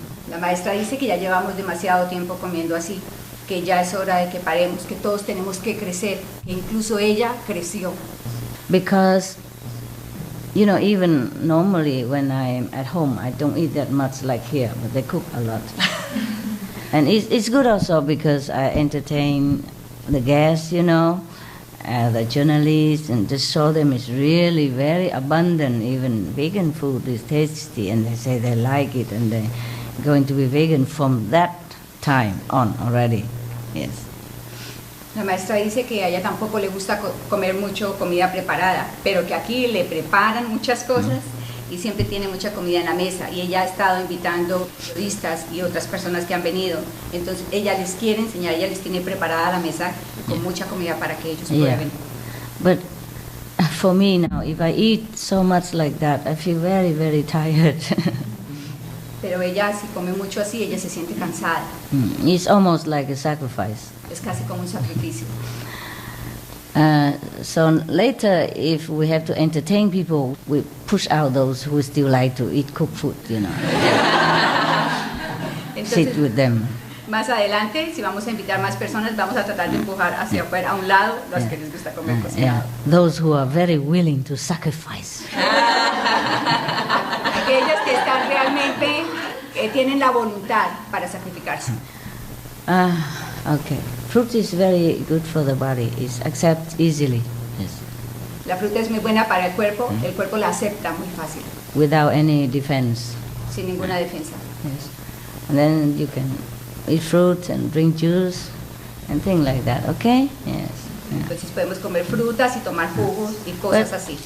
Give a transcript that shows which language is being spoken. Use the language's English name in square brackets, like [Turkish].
[Spanish] La maestra dice que ya llevamos demasiado tiempo comiendo así, que ya es hora de que paremos, que todos tenemos que crecer, que incluso ella creció. [English] Because, even normally when I'm at home, I don't eat that much like here, but they cook a lot. And it's good also because I entertain the guests, the journalists, and just show them it's really very abundant. Even vegan food is tasty, and they say they like it, and they're going to be vegan from that time on already. Yes. [Spanish] La maestra dice que a ella tampoco le gusta comer mucho comida preparada, pero que aquí le preparan muchas cosas y siempre tiene mucha comida en la mesa. Y ella ha estado invitando periodistas y otras personas que han venido. Entonces ella les quiere enseñar, ella les tiene preparada la mesa con mucha comida para que ellos prueben. [English] But for me now, if I eat so much like that, I feel very, very tired. [Spanish] Pero ella, si come mucho así, ella se siente cansada. [English] It's almost like a sacrifice. [Spanish] Es casi como un sacrificio. [English] So later, if we have to entertain people, we push out those who still like to eat cooked food, Sit [Spanish] Entonces, [English] with them. [Spanish] más adelante, si vamos a invitar más personas, vamos a tratar de empujar hacia afuera, a un lado, los que les gusta comer cocinado. [English] Those who are very willing to sacrifice. [Spanish] Aquellos que están realmente, tienen la voluntad para sacrificarse. [English] Okay. Fruit is very good for the body. It's accepted easily. Yes. [Spanish] La fruta es muy buena para el cuerpo la acepta muy fácil, [English] Without any defense. [Spanish] sin ninguna defensa. [English] Yes. And then you can eat fruit and drink juice and things like that. Okay? Yes. [Spanish] Entonces podemos comer frutas y tomar jugos y cosas así.